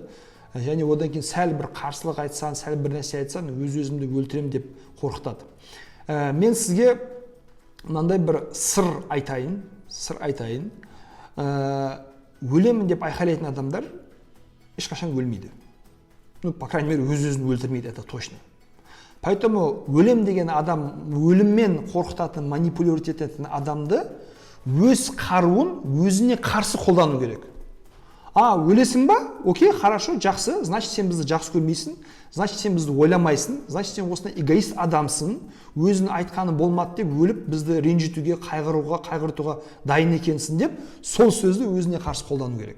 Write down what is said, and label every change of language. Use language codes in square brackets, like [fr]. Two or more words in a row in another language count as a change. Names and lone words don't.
[kk] Және одан кейін сәл бір қарсылық айтсан, сәл бір нәрсе айтсан, өз-өзімді өлтірем деп қорқытады. Мен сізге мынандай бір сыр айтайын. Өлемін деп айқайлайтын адамдар ешқашан өлмейді. [ru] По крайней мере, [kk] өз-өзін өлтірмейді, [ru] это точно. [kk] Поэтому өлем деген адам, өліммен қорқытатын, манипулировать ететін адамды өз қаруын өзіне қарсы қолдану керек. Өлесің ба? [ru] Окей, хорошо, [kk] жақсы. Значит, сен бізді жақсы көрмейсің. Значит, сен бізді ойламайсың. Значит, сен осындай эгоист адамсың. Өзінің айтқаны болмады деп өліп, бізді ренжітуге, қайғыртуға дайын екенсің деп, сол сөзді өзіне қарсы қолдану керек.